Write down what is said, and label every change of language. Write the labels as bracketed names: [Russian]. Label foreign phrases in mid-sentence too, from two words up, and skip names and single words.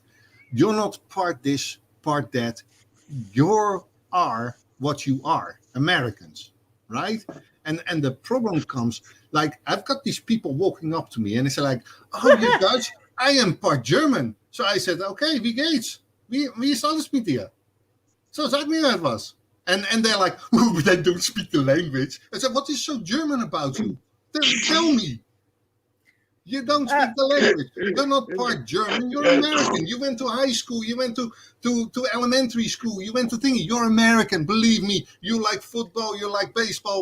[English] You're not part this, part that. You are what you are, Americans, right? And the problem comes, like, I've got these people walking up to me and they say like, oh, you're Dutch? I am part German. So I said, [German] okay, wie geht's? [Dutch] Wie is alles met je? Zo [German] sag mir etwas. [English] And they're like, oh, but I don't speak the language. I said, what is so German about you? Tell me. You don't speak the language. You're not part German. You're American. You went to high school. You went to elementary school. You went to thingy. You're American. Believe me. You like football. You like baseball.